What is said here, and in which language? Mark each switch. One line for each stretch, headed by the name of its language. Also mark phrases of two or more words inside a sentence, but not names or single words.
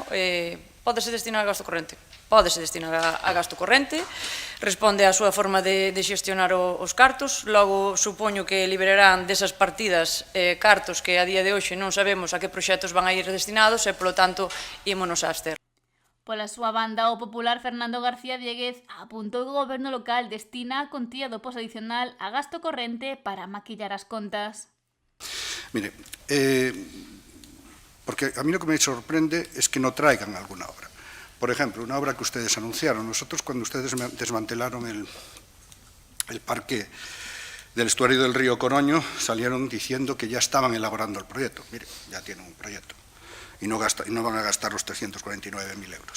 Galician: Pódese destinar a gasto corrente? Pódese destinar a gasto corrente, responde á súa forma de xestionar os cartos, logo supoño que liberarán desas partidas cartos que a día de hoxe non sabemos a que proxectos van a ir destinados e, polo tanto, ímonos a abster. Pola súa banda, o popular Fernando García Dieguez apuntou que o goberno local destina a contía do POS adicional a gasto corrente para maquillar as contas.
Spanish: Mire, porque a mí lo que me sorprende es que no traigan alguna obra. Por ejemplo, una obra que ustedes anunciaron. Nosotros, cuando ustedes desmantelaron el parque del estuario del río Coroño, salieron diciendo que ya estaban elaborando el proyecto. Mire, ya tienen un proyecto y no van a gastar los 349.000 euros.